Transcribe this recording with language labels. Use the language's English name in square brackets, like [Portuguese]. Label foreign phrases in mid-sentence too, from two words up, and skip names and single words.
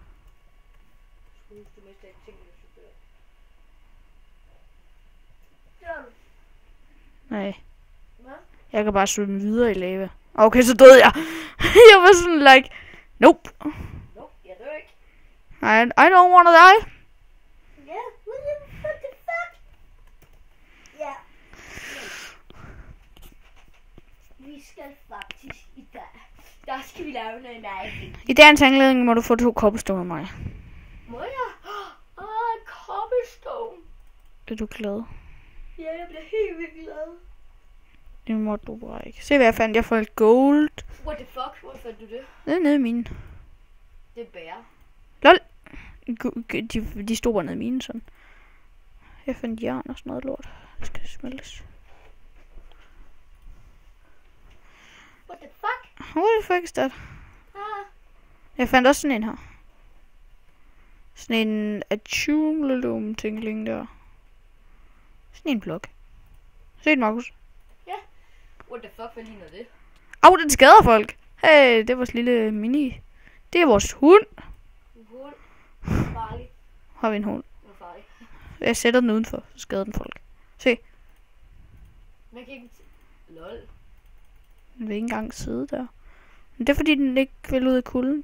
[Danish] Du mister ikke tingene, hvis du dør. Dør du? Nej. Hvad? Jeg kan bare svømme videre i lava. Okay, så døde jeg. Jeg var sådan [English] like, nope. [Danish] Nope, jeg dør ikke. [English] I don't wanna die. Ja, what the fuck? [Danish] Ja. Vi skal faktisk i dag. Der skal vi lave noget meget. I dagens anledning må du få 2 cobblestone af mig. Må jeg? Cobblestone. Er du glad? Ja, jeg bliver helt vildt glad. Det må du bare ikke. Se hvad jeg fandt. Jeg fandt gold. [English] What the fuck? [Danish] Hvor fandt du det? Det er nede i mine. Det er bære. Lol. De stod bare nede i mine sådan. Jeg fandt jern og sådan noget lort. Det skal smeltes. [English] What the fuck? What the fuck is that? Ah. [Danish] Jeg fandt også sådan en her. Sådan en accumulum tingling der. Sådan en blok. Se den, Markus. Ja. [English] What the fuck, [Danish] hvad ligner det? Au, den skader folk. Hey, det er vores lille mini. Det er vores hund. En hund. Farlig. Har vi en hund? Hvor farlig. Jeg sætter den udenfor, så skader den folk. Se. Man kan ikke... Lol. Den vil ikke engang sidde der. Men det er fordi, den ikke vil ud af kulden.